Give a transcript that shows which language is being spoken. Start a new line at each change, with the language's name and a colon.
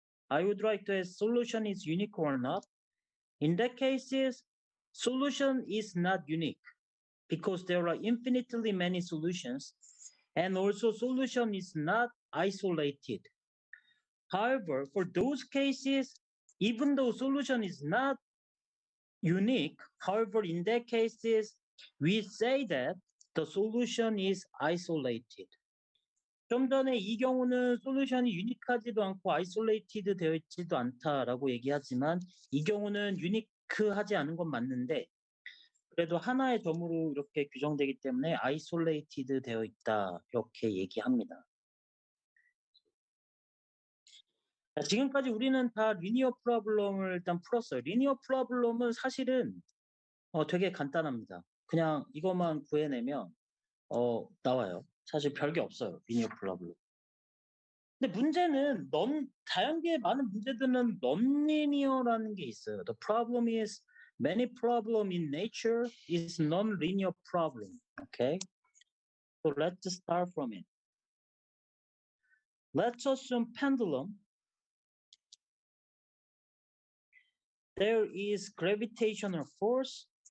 English: I would write the solution is unique or not. In that cases, solution is not unique because there are infinitely many solutions, and also solution is not isolated. However, for those cases, even though solution is not unique, however, in that cases, we say that the solution is isolated.
Korean: 좀 전에 이 경우는 솔루션이 유니크하지도 않고 아이솔레이티드 되어 있지도 않다라고 얘기하지만 이 경우는 유니크하지 않은 건 맞는데 그래도 하나의 점으로 이렇게 규정되기 때문에 아이솔레이티드 되어 있다 이렇게 얘기합니다. 자, 지금까지 우리는 다 리니어 프로블럼을 일단 풀었어요. 리니어 프로블럼은 사실은 되게 간단합니다. 그냥 이것만 구해내면 나와요. 사실 별게 없어요. 리니어 프로블럼. 근데 문제는 다양하게 많은 문제들은 non-linear라는 게 있어요.
English: The problem is many problem in nature is non-linear problem. Okay? So let's start from it. Let's assume pendulum. There is gravitational force.